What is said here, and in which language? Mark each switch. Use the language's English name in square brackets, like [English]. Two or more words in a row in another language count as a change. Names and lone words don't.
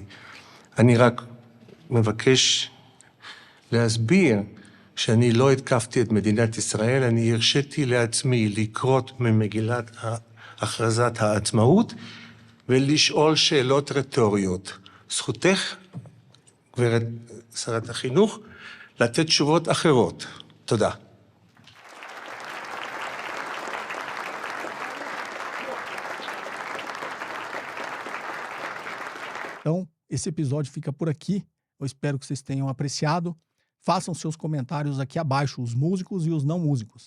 [Hebrew] אני רק מבקש להסביר שאני לא התקפתי את מדינת ישראל, אני הרשיתי לעצמי לקרות ממגילת הכרזת העצמאות ולשאול שאלות רטוריות. זכותך, גברת שרת החינוך, לתת תשובות אחרות. תודה. [Portuguese] Então, esse episódio fica por aqui. Eu espero que vocês tenham apreciado. Façam seus comentários aqui abaixo, os músicos e os não músicos.